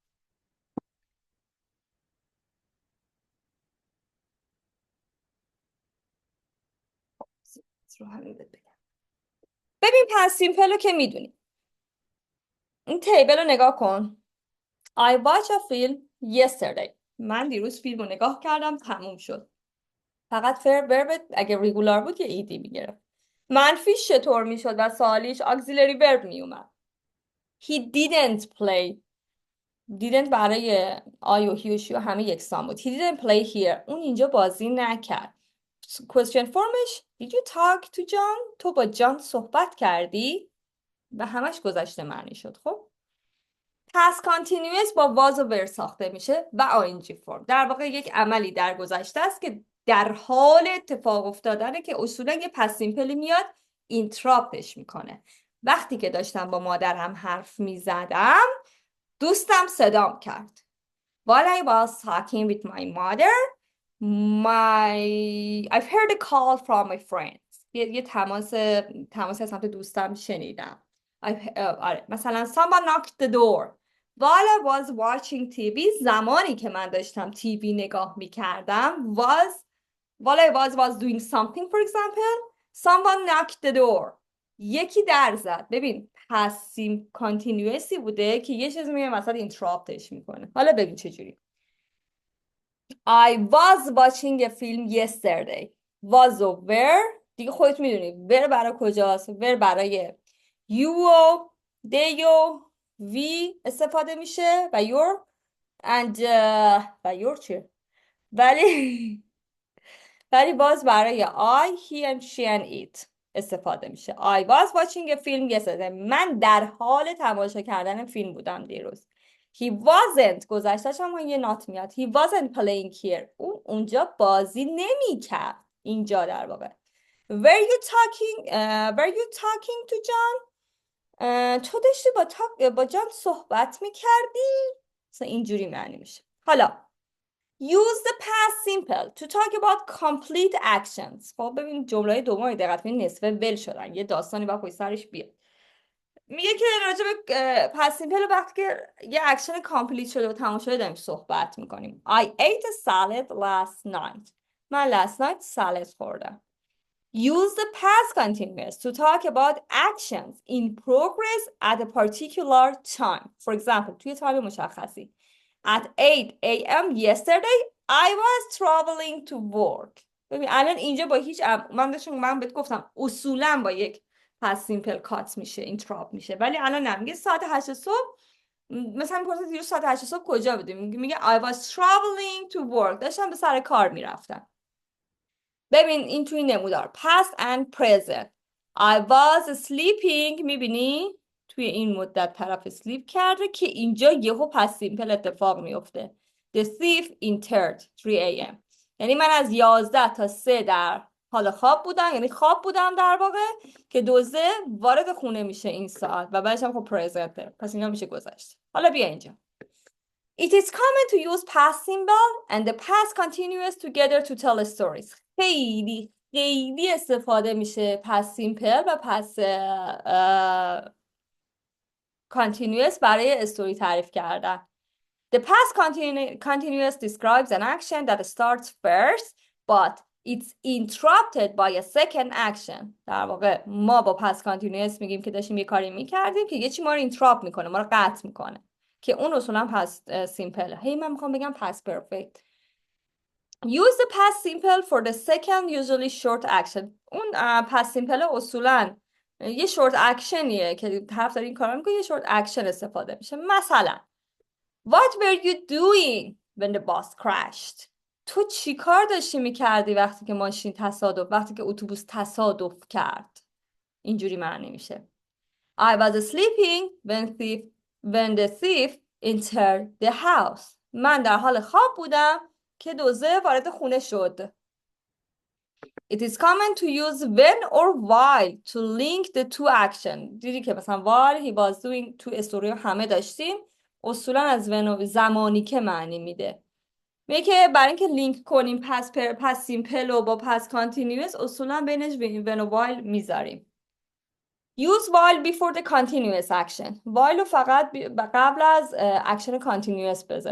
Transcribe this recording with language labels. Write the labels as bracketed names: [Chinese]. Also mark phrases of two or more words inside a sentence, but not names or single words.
[Persian] رو همین بگم. ببین پس سیمپل رو که میدونی. این تیبل رو نگاه کن. [English] I watched a film yesterday. [Persian] من دیروز فیلم رو نگاه کردم، تموم شد. فقط ورب اگه ریگولار بود یه ایدی میگرفت. منفیش چطور میشد و سوالیش [English] auxiliary verb [Persian] میومد. [English] He didn't play. didn't [Persian] برای I و he و she و همه یکسان بود. [English] He didn't play here. [Persian] اون اینجا بازی نکرد. [English] Question formش Did you talk to John? [Persian] تو با جان صحبت کردی؟ و همش گذشته معنی شد. خب [English] past continuous [Persian] با was و were ساخته میشه و ing فرم. در واقع یک عملی در گذشته است که در حال اتفاق افتادنه که اصولا یه [English] past simple [Persian] میاد اینتراپتش میکنه. وقتی که داشتم با مادرم حرف میزدم دوستم صدام کرد. [English] While I was talking with my mother, I've heard a call from my friends. [Persian] یه تماس از سمت دوستم شنیدم. آره مثلا [English] someone knocked the door. While I was watching TV, [Persian] زمانی که من داشتم تیوی نگاه میکردم [English] while I was doing something, for example, someone knocked the door. [Persian] یکی در زد. ببین پسیم کانتینیوسی بوده که یه چیزی میگه مثلا اینتراپتش میکنه. حالا ببین چجوری. [English] I was watching a film yesterday. [Persian] Was و where دیگه خودت میدونی where برای کجاست. where برای you و they و we استفاده میشه و [English] your and [Persian] و your چیه ولی باز برای [English] I, he and she and it [Persian] استفاده میشه. [English] I was watching a film yesterday. [Persian] من در حال تماشا کردن فیلم بودم دیروز. [English] He wasn't [Persian] گذشتهش هم یه نات میاد. [English] He wasn't playing here. [Persian] اونجا بازی نمیکرد. اینجا در واقع. [English] Were you talking to John? [Persian] تو داشتی با جان صحبت میکردی؟ مثلا اینجوری معنی میشه. [English] حالا Use the past simple to talk about complete actions. [Persian] خب ببین جمله دوم دقت کنید نصفه ول شدن. یه داستانی باید پشت سرش بیاد. میگه که راجع به [English] past simple [Persian] وقتی که یه اکشن کامپلیت شده و تمام شده داریم صحبت میکنیم. [English] I ate a salad last night. من last night salad خوردم. Use the past continuous to talk about actions in progress at a particular time. For example, [Persian] توی تایم مشخصی. [English] At 8 a.m. yesterday, I was traveling to work. [Persian] ببین الان اینجا با هیچ من بهت گفتم اصولا با یک پس سیمپل کات میشه اینتراپ میشه ولی الان نمیگه ساعت 8 صبح مثلا میپرسه دیروز ساعت 8 صبح کجا بودی میگه [English] I was traveling to work [Persian] داشتم به سر کار میرفتم. ببین این توی نمودار [English] past and present. I was sleeping [Persian] میبینی توی این مدت طرف sleep کرده که اینجا یهو پس سیمپل اتفاق میفته. [English] The thief entered 3 a.m. [Persian] یعنی من از 11 تا 3 در حال خواب بودم یعنی خواب بودم در واقع که دزده وارد خونه میشه این ساعت و بعدش هم خب پرزنته پس اینا میشه گذشته. حالا بیا اینجا. [English] It is common to use past symbol and the past continuous together to tell stories. [Persian] خیلی استفاده میشه پس سیمپل و پس continuous برای استوری تعریف کردن. [English] The past continuous describes an action that starts first but it's interrupted by a second action. [Persian] در واقع ما با [English] past continuous [Persian] میگیم که داشتیم یه کاری میکردیم که یه چی ما رو interrupt میکنه ما رو قطع میکنه که اون اصولا [English] past simple. [Persian] هی من میخوام بگم [English] past perfect. Use the past simple for the second usually short action. [Persian] اون [English] past simple [Persian] اصولا یه [English] short actionیه [Persian] که طرف داره این کارا میکنه یه [English] short action [Persian] استفاده میشه. [English] مثلا What were you doing when the bus crashed? [Persian] تو چی کار داشتی میکردی وقتی که وقتی که اتوبوس تصادف کرد؟ اینجوری معنی میشه. [English] I was sleeping when the thief entered the house. [Persian] من در حال خواب بودم که دزده وارد خونه شد. [English] It is common to use when or while to link the two action. [Persian] دیدی که مثلا [English] while he was doing [Persian] تو استوری همه داشتیم اصولا از when زمانی که معنی میده. میگه که برای اینکه لینک کنیم پس سیمپل و با پس کانتینیوس اصولا بینش when و while میذاریم. [English] Use while before the continuous action. [Persian] while رو فقط قبل از اکشن continuous بذاره.